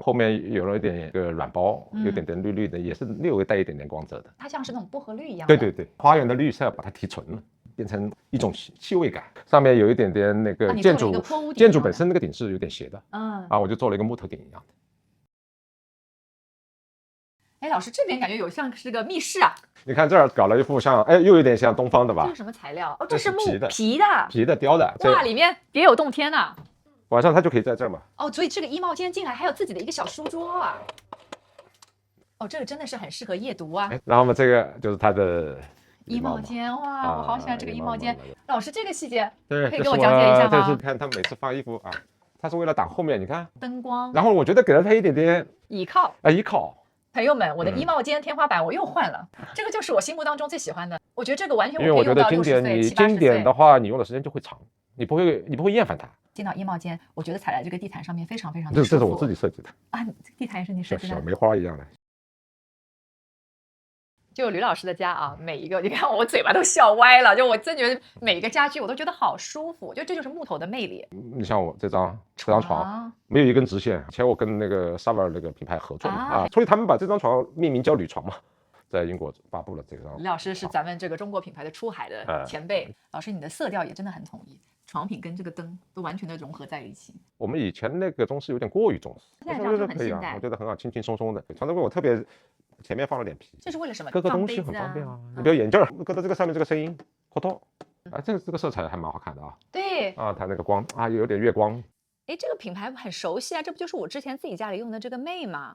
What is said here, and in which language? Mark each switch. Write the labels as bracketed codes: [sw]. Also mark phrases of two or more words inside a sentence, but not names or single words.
[zh] 後面有了一點個軟包，有點點綠綠的，也是略微帶一點點光澤的。它像是那種薄荷綠一樣。對對對，花園的綠色把它提純了，變成一種氣味感。上面有一點點那個建築本身那個頂是有點斜的，啊，我就做了一個木頭頂一樣的。哎，老師，這邊感覺有像是個密室啊。你看這兒搞了一副像，哎，又有點像東方的吧？這是什麼材料？哦，這是木皮的雕的。哇，裡面別有洞天吶。晚上它就可以在這兒嘛。哦，所以這個衣帽間進來還有自己的一個小書桌啊。哦，這個真的是很適合夜讀啊。然後嘛，這個就是它的衣帽間，哇，我好喜歡這個衣帽間。老師，這個細節對，可以給我講解一下嗎？這是看他每次放衣服啊，它是為了擋後面，你看燈光。然後我覺得給了他一點點倚靠依靠。朋友們，我的衣帽间天花板我又換了，這個就是我心目當中最喜歡的。我覺得這個完全因為我覺得經典，你經典的話，你用的時間就會長，你不會厭煩它。進到衣帽間，我覺得踩在這個地毯上面非常非常的舒服。這是我自己設計的啊，地毯也是你設計的，小梅花一樣的。就吕老師的家啊，每一個你看我嘴巴都笑歪了，就我真覺得每一個家具我都覺得好舒服，就這就是木头的魅力。你像我這張床沒有一根直線，以前我跟那個薩维爾那個品牌合作嘛所以他們把这張床命名叫鋁床嘛，在英國发布了这张。吕老師是咱們這個中國品牌的出海的前輩，老師你的色調也真的很統一，床品跟這個燈都完全的融合在一起。我們以前那個中式有點過於中式，現在這樣就很現代，我覺得很好，輕輕鬆鬆的。床頭櫃我特別前面放了臉皮，這是為了什麼？各個東西很方便啊。你比如眼鏡擱到這個上面，這個聲音活動啊，這個色彩還蠻好看的啊。對啊，它那個光啊，有點月光。哎，這個品牌很熟悉啊，這不就是我之前自己家裡用的這個魅嗎？